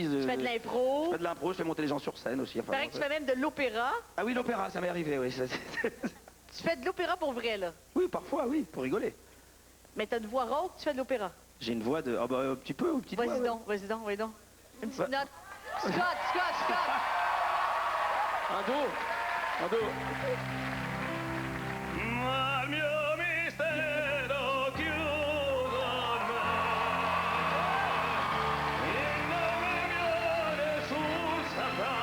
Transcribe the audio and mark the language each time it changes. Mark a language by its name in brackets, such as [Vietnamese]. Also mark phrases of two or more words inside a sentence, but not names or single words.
[French] Tu fais de l'impro. Je fais de l'impro, je fais monter les gens sur scène aussi. Il paraît que tu fais même de l'opéra. Ah oui, l'opéra, ça m'est arrivé, oui. Tu fais de l'opéra pour vrai, là. Oui, parfois, oui, pour rigoler. Mais t'as une voix rauque, tu fais de l'opéra. J'ai une voix de... Ah bah, un petit peu, une petite voix. Vas-y ouais. donc, vas-y donc, vas-y donc. Une petite Ouais. note. Scott. Un do. Un do. [Italian] Al mio mistero chiuso in me. Il nome mio nessun saprà.